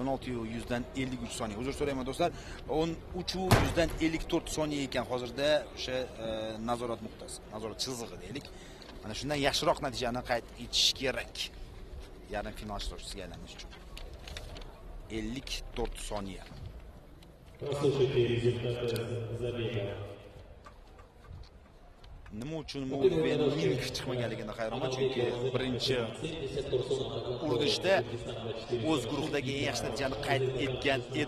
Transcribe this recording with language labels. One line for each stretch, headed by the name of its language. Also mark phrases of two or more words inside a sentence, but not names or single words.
Uzbek: 1600 dan 53 soniya. Uzr so'rayman do'stlar. 1300 dan 54 soniya ekan hozirda o'sha nazorat nuqtasi, nazorat chizig'i deylik. Mana shundan yaxshiroq natijani qayd etish kerak. Yarim final ishtirokchisiga aylanish uchun. 54 soniya.
Russian: Прослушайте результаты забега.
Uzbek: Nima uchun Moving chiqmaganligini hayronman, chunki birinchi urinishda o'z guruhdagi eng yaxshi natijani qayd etgan edi.